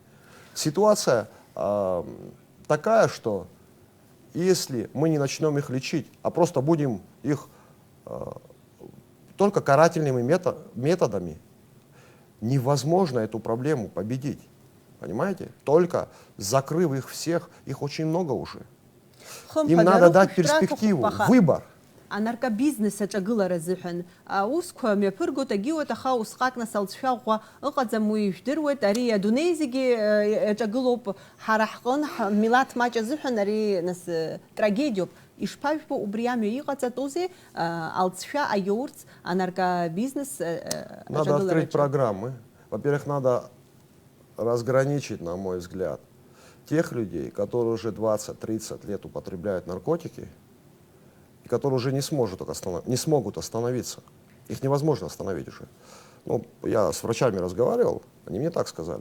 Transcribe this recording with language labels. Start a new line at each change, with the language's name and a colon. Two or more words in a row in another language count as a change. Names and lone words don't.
Russian: Ситуация такая, что если мы не начнем их лечить, а просто будем их только карательными методами, невозможно эту проблему победить. Понимаете? Только закрыв их всех, их очень много уже. Им надо дать перспективу, выбор.
Abkhazian: А наркобизнес аҿагылара зыҳәан аусқәа мҩаԥыргоит агьиуеит, аха усҟак нас алҵшәаӷәа ыҟаӡам, уи ижәдыруеит, ари адунеи зегьы аҿагылоуп, ҳара ҳҟны милаҭ маҷ азыҳәан ари нас трагедиоуп. Ишԥажәбо убри амҩа иҟаҵатәузеи алҵшәа агьаурц анаркобизнес
Russian: Надо открыть программы. Во-первых, надо разграничить, на мой взгляд, тех людей, которые уже 20-30 лет употребляют наркотики, и которые уже не смогут остановиться. Их невозможно остановить уже. Ну, я с врачами разговаривал, они мне так сказали.